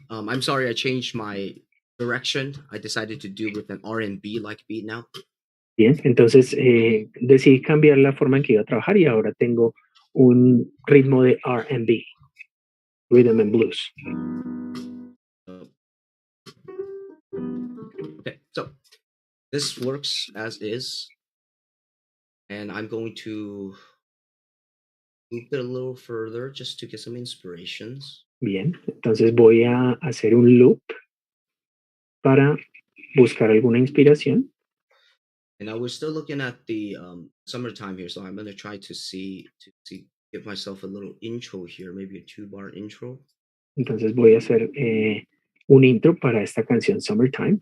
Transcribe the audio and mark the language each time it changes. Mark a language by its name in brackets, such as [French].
[English] I'm sorry, I changed my direction. I decided to do with an R&B like beat now. [Spanish] Bien, entonces decidí cambiar la forma en que iba a trabajar y ahora tengo un ritmo de R&B, Rhythm and Blues. [English] Okay, so this works as is, and I'm going to loop it a little further just to get some inspirations. [Spanish] Bien, entonces voy a hacer un loop para buscar alguna inspiración. [English] And now we're still looking at the summertime here, so I'm going to try to give myself a little intro here, maybe a 2-bar intro. [Spanish] Entonces voy a hacer un intro para esta canción Summertime.